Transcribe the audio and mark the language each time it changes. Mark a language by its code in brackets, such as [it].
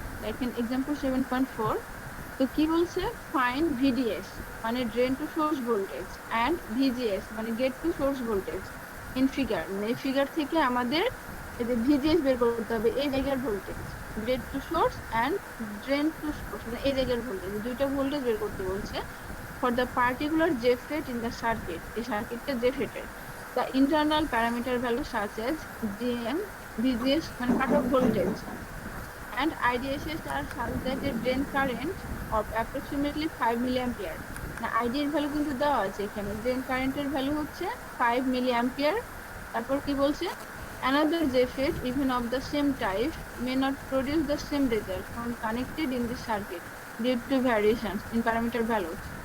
[bn] দেখেন এক্সাম্পল 7.4। তো কি বলছে, [en] find VDS [bn] মানে drain to source voltage and VGS মানে gate to source voltage in figure, মানে এই ফিগার থেকে আমাদের এই যে ভিজিএস বের করতে হবে, এই জায়গার voltage, gate to source and drain to source মানে এই জায়গার ভোল্টেজ, দুইটা ভোল্টেজ বের করতে বলছে [en] for the particular JFET in the circuit, [bn] এই সার্কিটটা জেফেটের। [en] The internal parameter values such as GM, VGS মানে cut off voltage and IDSS are such that the drain current of approximately 5 milliampere. [bn] না ID এর value কিন্তু দেওয়া আছে এখানে, ড্রেন কারেন্টের ভ্যালু হচ্ছে 5 milliampere। তারপর কি বলছে, [en] another JFET even of the same type may not produce the same result when connected in the circuit due to variations in parameter values.